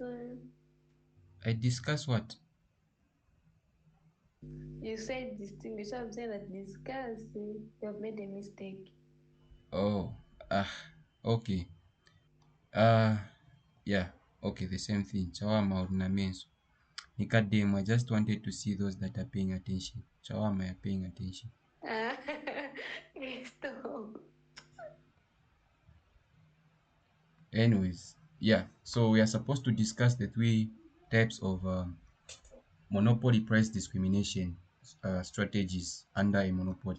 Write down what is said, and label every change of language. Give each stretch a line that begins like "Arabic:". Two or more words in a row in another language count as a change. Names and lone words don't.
English: I discuss what? You said distinguish. So I'm saying that discuss. You have made a mistake. Oh, okay. Uh, yeah, okay, the same thing.
Bemba: Chawama na menso.
English: Nikademu, I just wanted to see those that are paying attention. Chawama are paying attention. Stop. Anyways, yeah, so we are supposed to discuss the three types of monopoly price discrimination strategies under a monopoly.